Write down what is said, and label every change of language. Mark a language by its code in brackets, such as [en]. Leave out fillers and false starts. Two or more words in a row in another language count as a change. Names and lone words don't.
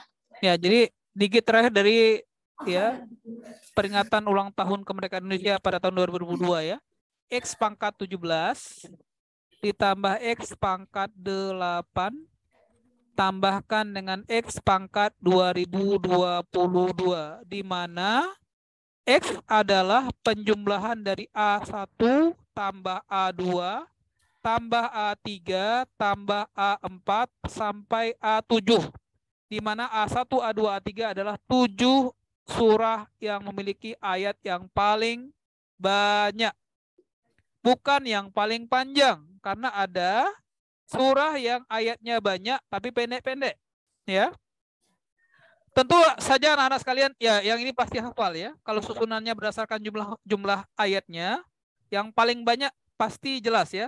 [id] Ya, jadi digit terakhir dari peringatan ulang tahun kemerdekaan Indonesia pada tahun 2022 ya. X pangkat 17 ditambah X pangkat 8 tambahkan dengan X pangkat 2022, di mana X adalah penjumlahan dari A1 tambah A2 tambah A3 tambah A4 sampai A7, di mana A1, A2, A3 adalah 7 surah yang memiliki ayat yang paling banyak, bukan yang paling panjang, karena ada surah yang ayatnya banyak tapi pendek-pendek ya. Tentu saja anak-anak sekalian, ya yang ini pasti hafal ya. Kalau susunannya berdasarkan jumlah ayatnya, yang paling banyak pasti jelas ya.